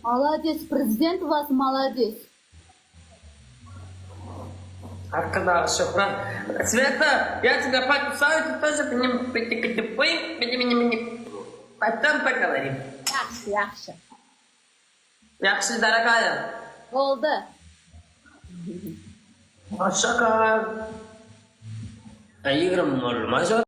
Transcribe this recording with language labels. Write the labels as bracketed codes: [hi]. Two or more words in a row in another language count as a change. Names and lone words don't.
[ru] Молодец, президент у вас молодец. Аркада, Шухрат. Света, я тебя подписаю, ты тоже потом поговорим. [az] Yaxşı, yaxşı. Yaxşı, дорогая. Oldu. [tr] Hoşça kal. [ru] Играм, может,